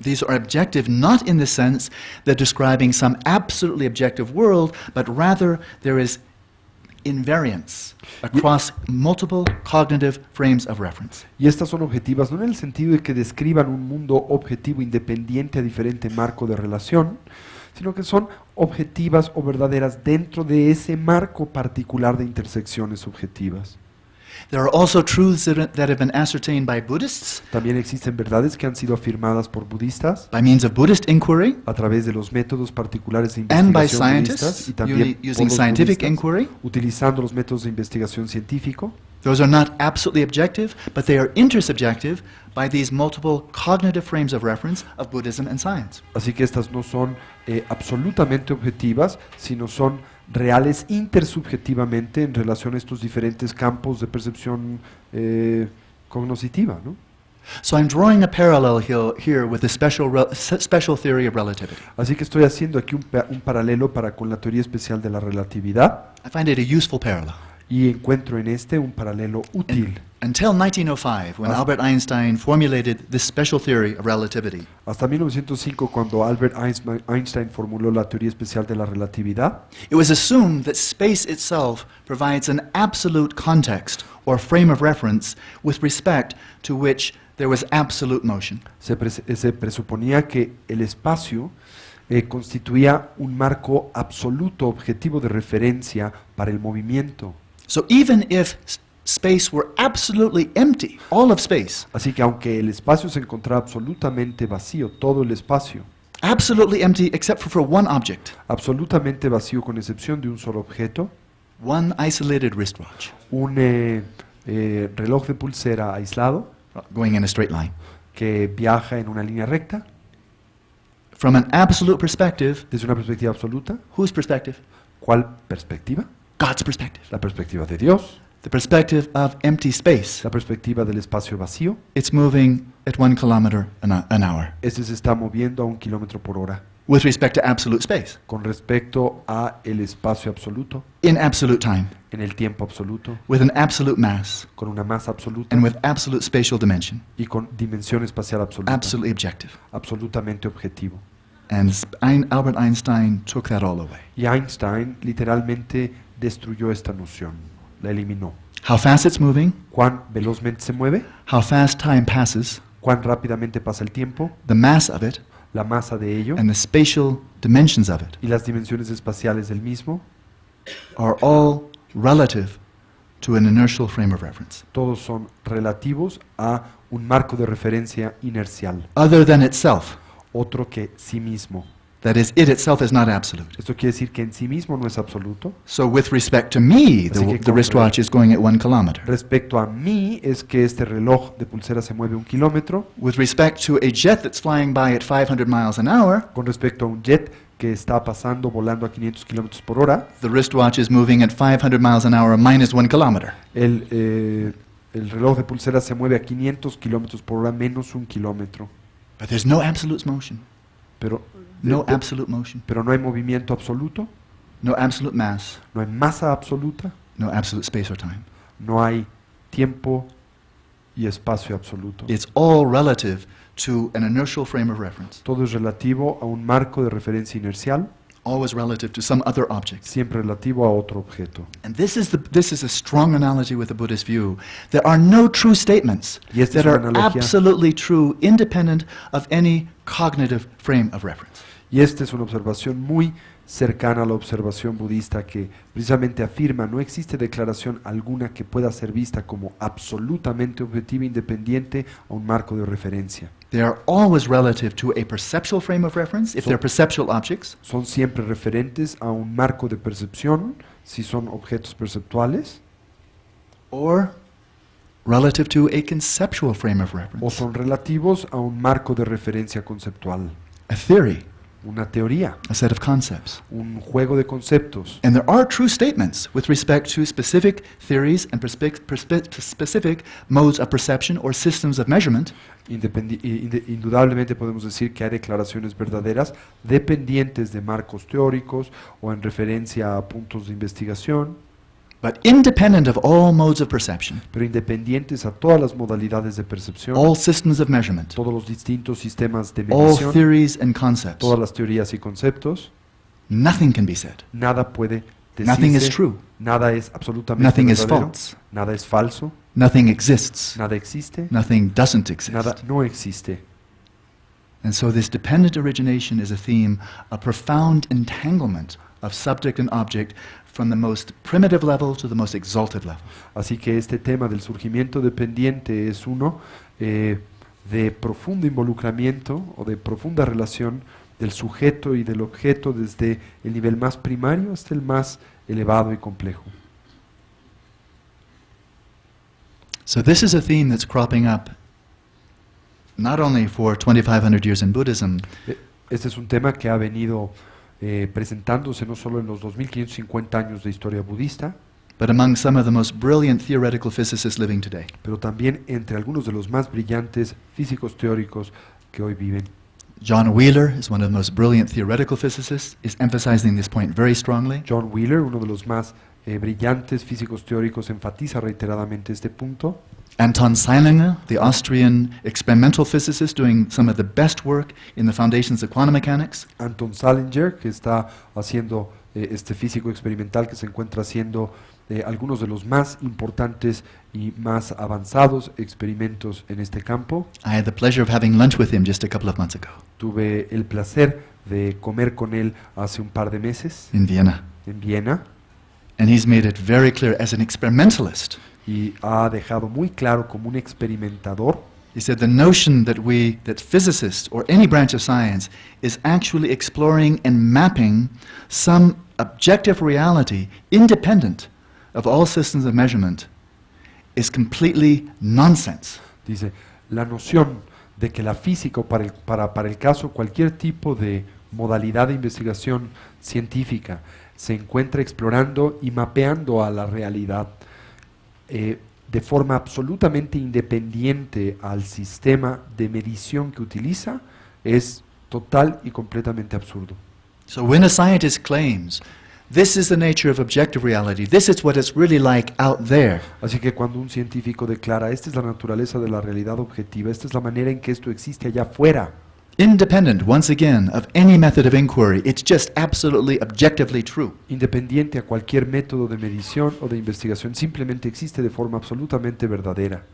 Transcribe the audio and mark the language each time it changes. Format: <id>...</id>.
<en>these are objective not in the sense that describing some absolutely objective world, but rather there is invariance across multiple cognitive frames of reference.</en> <es>Y estas son objetivas no en el sentido de que describan un mundo objetivo independiente a diferente marco de relación, sino que son objetivas o verdaderas dentro de ese marco particular de intersecciones subjetivas.</es> <en>There are also truths that have been ascertained by Buddhists</en> <es>También existen verdades que han sido afirmadas por budistas</es> <en>by means of Buddhist inquiry</en> <es>a través de los métodos particulares de</es> <en>and by</en> <es>investigación budistas</es> <en>scientists</en> <es>y también por</es> <en>using</en> <es>los</es> <en>scientific</en> <es>budistas,</es> <en>inquiry.</en> <es>utilizando los métodos de investigación científico.</es> <en>Those are not absolutely objective, but they are intersubjective by these multiple cognitive frames of reference of Buddhism and science.</en> <es>Así que estas no son absolutamente objetivas, sino son reales intersubjetivamente en relación a estos diferentes campos de percepción cognoscitiva, ¿no?</es> <en>So I'm drawing a parallel here with the special theory of relativity.</en> <es>Así que estoy haciendo aquí un paralelo para con la teoría especial de la relatividad</es> <en>I find it a useful parallel.</en> <es>y encuentro en este un paralelo útil.</es> <en>Until 1905, when Albert Einstein formulated this special theory of relativity,</en> <es>Hasta 1905, cuando Albert Einstein formuló la teoría especial de la relatividad,</es> <en>it was assumed that space itself provides an absolute context or frame of reference with respect to which there was absolute motion.</en> <es>se presuponía que el espacio constituía un marco absoluto objetivo de referencia para el movimiento.</es> <en>So even if space were absolutely empty, all of space,</en> <es>Así que aunque el espacio se encontraba absolutamente vacío, todo el espacio,</es> <en>absolutely empty except for one object,</en> <es>absolutamente vacío con excepción de un solo objeto,</es> <en>one isolated wristwatch,</en> <es>un reloj de pulsera aislado</es> <en>going in a straight line.</en> <es>que viaja en una línea recta,</es> <en>From an absolute perspective,</en> <es>desde una perspectiva absoluta.</es> <en>whose perspective?</en> <es>¿Cuál perspectiva?</es> <en>God's perspective.</en> <es>La perspectiva de Dios,</es> <en>The perspective of empty space.</en> <es>la perspectiva del espacio vacío.</es> <en>It's moving at 1 kilometer an hour</en> <es>Este se está moviendo a 1 kilómetro por hora</es> <en>with respect to absolute space,</en> <es>con respecto a el espacio absoluto,</es> <en>in absolute time,</en> <es>en el tiempo absoluto,</es> <en>with an absolute mass,</en> <es>con una masa absoluta</es> <en>and with absolute spatial dimension,</en> <es>y con dimensión espacial absoluta,</es> <en>absolutely objective.</en> <es>absolutamente objetivo.</es> <en>And Albert Einstein took that all away.</en> <es>Y Einstein literalmente destruyó esta noción, la eliminó.</es> <en>How fast it's moving,</en> <es>Cuán velozmente se mueve,</es> <en>how fast time passes,</en> <es>cuán rápidamente pasa el tiempo,</es> <en>the mass of it,</en> <es>la masa de ello</es> <en>and the spatial dimensions of it</en> <es>y las dimensiones espaciales del mismo,</es> <en>are all relative to an inertial frame of reference.</en> <es>todos son relativos a un marco de referencia inercial,</es> <en>Other than itself,</en> <es>otro que sí mismo.</es> <en>That is, it itself is not absolute.</en> <es>Esto quiere decir que en sí mismo no es absoluto.</es> <en>So with respect to me,</en> <es>Así que</es> <en>the wristwatch is going at 1 kilometer.</en> <es>Respecto a mí es que este reloj de pulsera se mueve 1 kilómetro.</es> <en>With respect to a jet that's flying by at 500 miles an hour,</en> <es>Con respecto a un jet que está pasando, volando a 500 kilómetros por hora,</es> <en>the wristwatch is moving at 500 miles an hour minus 1 kilometer.</en> <es>el reloj de pulsera se mueve a 500 kilómetros por hora menos 1 kilómetro.</es> <en>But there's no absolute motion,</en> <es>Pero,</es> <en>no absolute motion,</en> <es>pero no hay movimiento absoluto,</es> <en>no absolute mass,</en> <es>no hay masa absoluta,</es> <en>no absolute space or time.</en> <es>no hay tiempo y espacio absoluto.</es> <en>It's all relative to an inertial frame of reference,</en> <es>Todo es relativo a un marco de referencia inercial,</es> <en>always relative to some other object.</en> <es>siempre relativo a otro objeto.</es> <en>And this is a strong analogy with the Buddhist view. There are no true statements</en> <es>Y esta es</es> <en>that</en> <es>una analogía.</es> <en>absolutely true, independent of any cognitive frame of reference.</en> <es>Y esta es una observación muy cercana a la observación budista que precisamente afirma no existe declaración alguna que pueda ser vista como absolutamente objetiva independiente a un marco de referencia.</es> <en>They are always relative to a perceptual frame of reference, if So- they're perceptual objects,</en> <es>Son siempre referentes a un marco de percepción si son objetos perceptuales</es> <en>or relative to a conceptual frame of</en> <es>o</es> <en>reference,</en> <es>son relativos a un marco de referencia conceptual,</es> <en>a theory,</en> <es>una teoría,</es> <en>a set of concepts.</en> <es>un juego de conceptos.</es> <en>And there are true statements with respect to specific theories and specific modes of perception or systems of measurement</en> <es>Indudablemente podemos decir que hay declaraciones verdaderas dependientes de marcos teóricos o en referencia a puntos de investigación,</es> <en>but independent of all modes of perception,</en> <es>pero independientes a todas las modalidades de percepción,</es> <en>all systems of measurement,</en> <es>todos los distintos sistemas de</es> <en>all</en> <es>medición,</es> <en>theories and concepts.</en> <es>todas las teorías y conceptos.</es> <en>Nothing can be said.</en> <es>Nada puede</es> <en>Nothing is</en> <es>decirse,</es> <en>true.</en> <es>nada es absolutamente</es> <en>Nothing is</en> <es>verdadero,</es> <en>false.</en> <es>nada es falso,</es> <en>Nothing exists.</en> <es>nada existe,</es> <en>Nothing doesn't exist.</en> <es>nada no existe.</es> <en>And so this dependent origination is a theme, a profound entanglement of subject and object from the most primitive level to the most exalted level.</en> <es>Así que este tema del surgimiento dependiente es uno de profundo involucramiento o de profunda relación del sujeto y del objeto desde el nivel más primario hasta el más elevado y complejo.</es> <en>So this is a theme that's cropping up not only for 2,500 years in Buddhism,</en> <es>Este es un tema que ha venido presentándose no solo en los 2550 años de historia budista,</es> <en>but among some of the most brilliant theoretical physicists living today.</en> <es>pero también entre algunos de los más brillantes físicos teóricos que hoy viven.</es> <en>John Wheeler is one of the most brilliant theoretical physicists, is emphasizing this point very strongly.</en> <es>John Wheeler, uno de los más brillantes físicos teóricos, enfatiza reiteradamente este punto.</es> <en>Anton Zeilinger, the Austrian experimental physicist doing some of the best work in the foundations of quantum mechanics.</en> <es>Anton Salinger, que está haciendo este físico experimental que se encuentra haciendo algunos de los más importantes y más avanzados experimentos en este campo.</es> <en>I had the pleasure of having lunch with him just a couple of months ago</en> <es>Tuve el placer de comer con él hace un par de meses</es> <en>in Vienna.</en> <es>en Viena</es> <en>And he's made it very clear as an experimentalist.</en> <es>y ha dejado muy claro como un experimentador.</es> <en>He said the notion that physicists or any branch of science is actually exploring and mapping some objective reality independent of all systems of measurement is completely nonsense.</en> <es>Dice, la noción de que la física, o para el caso cualquier tipo de modalidad de investigación científica, se encuentra explorando y mapeando a la realidad de forma absolutamente independiente al sistema de medición que utiliza, es total y completamente absurdo.</es> <en>So when a scientist claims, this is the nature of objective reality, this is what it's really like out there,</en> <es>Así que cuando un científico declara, esta es la naturaleza de la realidad objetiva, esta es la manera en que esto existe allá afuera,</es> <en>independent, once again, of any method of inquiry, it's just absolutely objectively true.</en> <es>independiente a cualquier método de medición o de investigación, simplemente existe de forma absolutamente verdadera.</es>